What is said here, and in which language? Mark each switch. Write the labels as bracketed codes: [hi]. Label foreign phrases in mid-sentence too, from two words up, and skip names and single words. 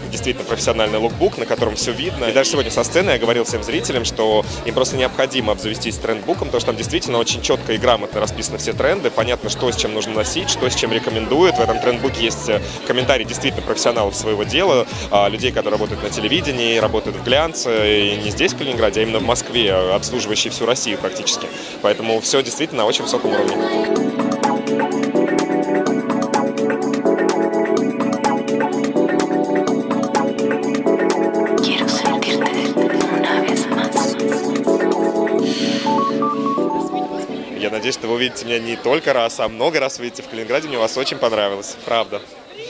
[ru] Действительно профессиональный лукбук, на котором все видно. И даже сегодня со сцены я говорил всем зрителям, что им просто необходимо обзавестись трендбуком, потому что там действительно очень четко и грамотно расписаны все тренды. Понятно, что с чем нужно носить, что с чем рекомендуют. В этом трендбуке есть комментарии действительно профессионалов своего дела, людей, которые работают на телевидении, работают в глянце, и не здесь, в Калининграде, а именно в Москве, обслуживающие всю Россию практически. Поэтому все действительно на очень высоком уровне. [es] Quiero sentirte una vez más. [ru] Я надеюсь, что вы увидите меня не только раз, а много раз увидите в Калининграде. Мне вас очень понравилось. Правда.